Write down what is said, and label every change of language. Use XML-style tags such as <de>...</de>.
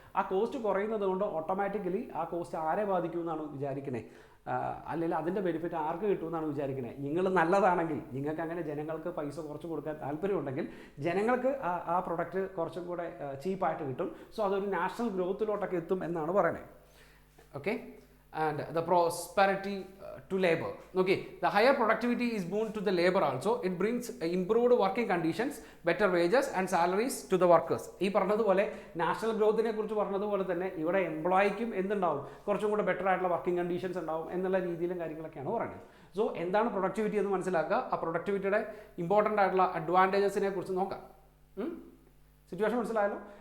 <ml>ആ കോസ്റ്റ് കുറയുന്നത് കൊണ്ട് ഓട്ടോമാറ്റിക്കലി ആ കോസ്റ്റ് ആരെ ബാധിക്കുമെന്നാണ് വിചാരിക്കുന്നത്, അല്ലെങ്കിൽ അതിൻ്റെ ബെനിഫിറ്റ് ആർക്ക് കിട്ടുമെന്നാണ് വിചാരിക്കുന്നത്. നിങ്ങൾ നല്ലതാണെങ്കിൽ, നിങ്ങൾക്ക് അങ്ങനെ ജനങ്ങൾക്ക് പൈസ കുറച്ച് കൊടുക്കാൻ താല്പര്യമുണ്ടെങ്കിൽ ജനങ്ങൾക്ക് ആ പ്രൊഡക്റ്റ് കുറച്ചും കൂടെ ചീപ്പായിട്ട് കിട്ടും. സോ അതൊരു നാഷണൽ ഗ്രോത്തിലോട്ടൊക്കെ എത്തും എന്നാണ് പറയുന്നത്.</ml> <en>Okay, and the prosperity to labor. Okay, the higher productivity is boon to the labor also. It brings improved working conditions, better wages and salaries to the workers.</en> <ml>ഈ പറഞ്ഞതുപോലെ national ഗ്രോത്തിനെ കുറിച്ച് പറഞ്ഞതുപോലെ തന്നെ ഇവിടെ എംപ്ലോയിക്കും എന്തുണ്ടാവും, കുറച്ചും കൂടെ ബെറ്റർ ആയിട്ടുള്ള വർക്കിംഗ് കണ്ടീഷൻസ് ഉണ്ടാവും എന്നുള്ള രീതിയിലും കാര്യങ്ങളൊക്കെയാണ് പറയുന്നത്. സോ എന്താണ് പ്രൊഡക്ടിവിറ്റി എന്ന് മനസ്സിലാക്കുക. ആ പ്രൊഡക്ടിവിറ്റിയുടെ ഇമ്പോർട്ടൻ്റ് ആയിട്ടുള്ള അഡ്വാൻറ്റേജസിനെ കുറിച്ച് നോക്കാം. സിറ്റുവേഷൻ മനസ്സിലായല്ലോ.</ml>